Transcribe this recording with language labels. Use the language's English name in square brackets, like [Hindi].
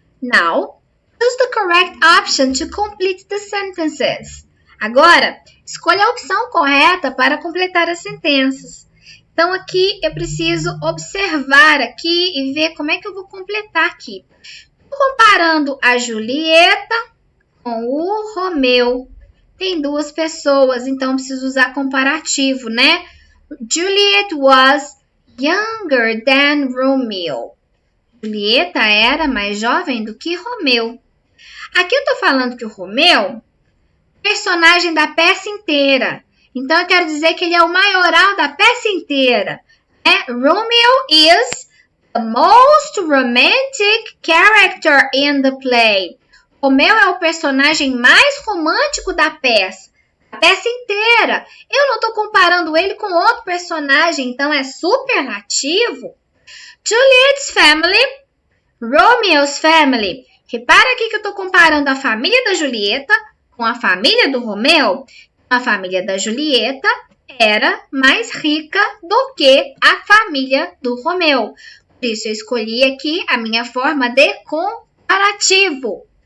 [English] Now, choose the correct option to complete the sentences. [Portuguese] Agora, escolha a opção correta para completar as sentenças. Então, aqui eu preciso observar aqui e ver como é que eu vou completar aqui. Comparando a Julieta com o Romeu. Tem 2 pessoas, então preciso usar comparativo, né? [English] Juliet was younger than Romeo. [Portuguese] Julieta era mais jovem do que Romeu. Aqui eu estou falando que o Romeu é personagem da peça inteira. Então, eu quero dizer que ele é o maioral da peça inteira. [English] Romeo is the most romantic character in the play. [Portuguese] Romeu é o personagem mais romântico da peça. A peça inteira. Eu não estou comparando ele com outro personagem, então é superlativo. [English] Juliet's family, Romeo's family. [Portuguese] Repara aqui que eu estou comparando a família da Julieta com a família do Romeu. A família da Julieta era mais rica do que a família do Romeu. Por isso, eu escolhi aqui a minha forma de comparativo.